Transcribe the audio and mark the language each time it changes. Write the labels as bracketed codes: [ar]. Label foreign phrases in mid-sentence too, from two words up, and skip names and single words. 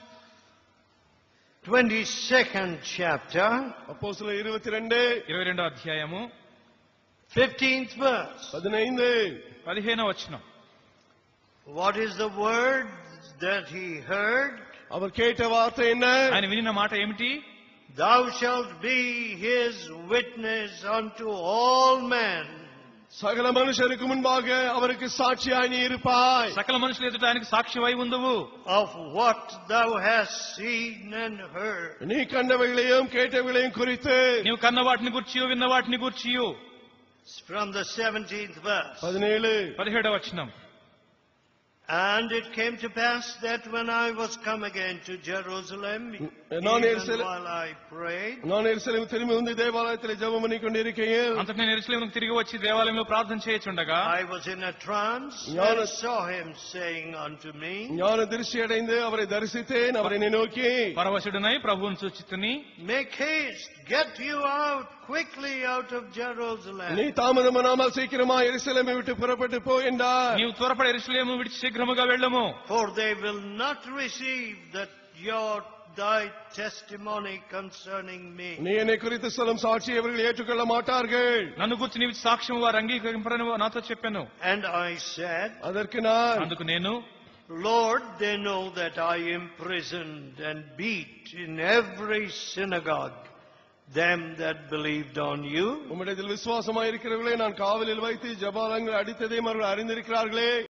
[en] 22nd chapter, [ta] அப்போஸ்தலர் 22వ [te] అధ్యాయము, [en] 15th verse. [te] 15వ వచనం. [en] What is the word that he heard? [ta] அவர் கேட்ட வார்த்தை என்ன? [te] ఆయన వినిన మాట ఏమిటి? [en] Thou shalt be his witness unto all men. [te] సకల మనుషులకు [ta] మున్பாக அவருக்கு సాక్షియాய் நீ இருப்பாய். [te] సకల మనుషుల ఎదుట ఆయనకు సాక్షివై ఉందువు. [en] Of what thou hast seen and heard. [ta] நீ கண்டவைகளையும் கேட்டவைகளையும் குறித்து, [te] నీవు కన్న వాటిని గూర్చియు విన్న వాటిని గూర్చియు. [en] From the 17th verse. [te] 17వ వచనం. [en] And it came to pass that when I was come again to Jerusalem, even while I prayed, [ta] நான் எருசலேம் திரும்பி வந்து தேவாலயத்தில் ஜெபம் பண்ணிக் கொண்டிருக்கையில், [te] అంతట నేను యెరూషలేముకు తిరిగి వచ్చి దేవాలయంలో ప్రార్థన చేయుచుండగా, [en] I was in a trance and saw him saying unto me, [ta] ஞான திருஷ்டி அடைந்து அவரை தரிசித்தேன். அவர் என்னை நோக்கி, [te] పరవశుడనై ప్రభువును చూచితిని, [en] make haste, get you out quickly out of Jerusalem. [ta] நீ தாமதமானால் சீக்கிரமா எருசலேமை விட்டு புறப்பட்டு போ என்றார். [te] నీవు త్వరపడి యెరూషలేము విడిచి శీఘ్రముగా వెళ్ళము. [en] For they will not receive thy testimony concerning me. [ta] நீ என்னை குறித்து சொல்லும் சாட்சி அவர்கள் ஏற்றுக்கொள்ள மாட்டார்கள். [te] నన్ను గురించి నీవు సాక్ష్యం వారు అంగీకరింపరని నాతో చెప్పాను. [en] And I said, [ta] அதற்கு நான், [te] అందుకు నేను, [en] Lord, they know that I imprisoned and beat in every synagogue them that believed on you. [ta] உம்மிடத்தில் விசுவாசமாய் இருக்கிறவர்களே நான் காவலில் வைத்து ஜபாலங்கள் அடித்ததையும் அவர்கள் அறிந்திருக்கிறார்களே.